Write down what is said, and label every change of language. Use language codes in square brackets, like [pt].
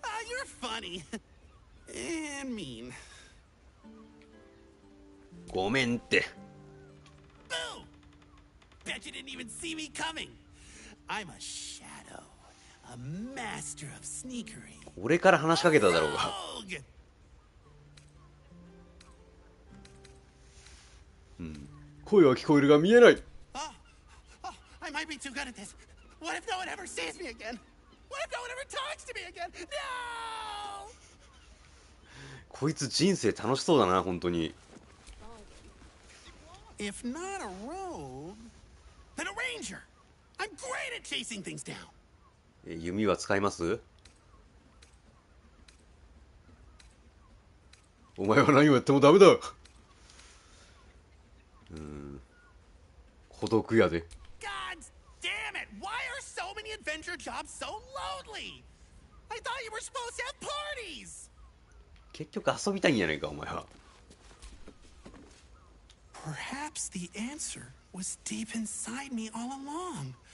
[en] You're funny. And mean. [ja] ごめんって。 [en] Boo! Bet you didn't even see me coming. I'm a shadow, a master of sneakery. [ja] 俺から話しかけただろうが。声は聞こえるが見えない。 [en] I might be too good at this. What if no one ever sees me again? What if no one ever talks to me again? No! [ja] こいつ人生楽しそうだな本当に。 [en] If not a rogue, then a ranger. I'm great at chasing things down. [ja] 弓は使います？お前は何をやってもダメだ。孤独やで。 [en] God damn it! Why are so many adventure jobs so lonely? I thought you were supposed to have parties. [ja] 結局遊びたいんやないかお前は。 [en] Perhaps the answer was deep inside me all along.